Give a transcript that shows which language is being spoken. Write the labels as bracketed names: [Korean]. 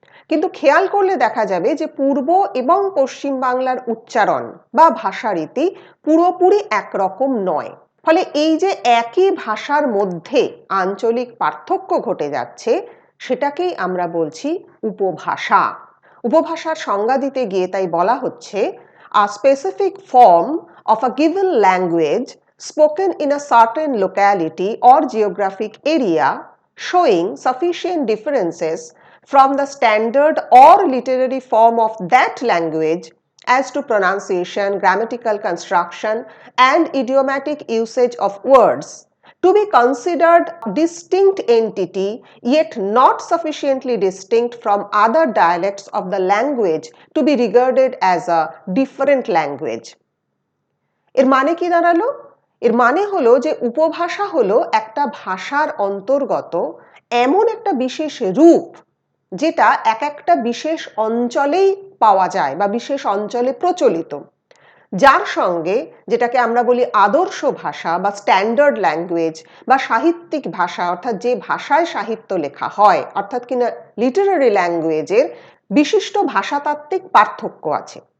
[Bangla] কিন্তু খেয়াল করলে দেখা যাবে যে পূর্ব এবং পশ্চিম বাংলার উচ্চারণ বা ভাষারীতি পুরোপুরি একরকম নয়। ফলে এই যে একই ভাষার মধ্যে আঞ্চলিক পার্থক্য ঘটে যাচ্ছে, সেটাকেই আমরা বলছি উপভাষা। উপভাষার সংজ্ঞা দিতে গিয়ে তাই বলা হচ্ছে [English] a specific form of a given language spoken in a certain locality or geographic area showing sufficient differences from the standard or literary form of that language as to pronunciation, grammatical construction, and idiomatic usage of words to be considered distinct entity yet not sufficiently distinct from other dialects of the language to be regarded as a different language. [Bangla] এর মানে কি দাঁড়ালো? এর মানে হলো যে উপভাষা হলো একটা ভাষার অন্তর্গত এমন একটা বিশেষ রূপ যেটা এক একটা বিশেষ অঞ্চলেই পাওয়া যায় বা বিশেষ অঞ্চলে প্রচলিত, যার সঙ্গে যেটাকে আমরা বলি আদর্শ ভাষা বা স্ট্যান্ডার্ড ল্যাঙ্গুয়েজ বা সাহিত্যিক ভাষা, অর্থাৎ যে ভাষায় সাহিত্য লেখা হয়, অর্থাৎ কিনা লিটারারি ল্যাঙ্গুয়েজের বিশিষ্ট ভাষাতাত্ত্বিক পার্থক্য আছে।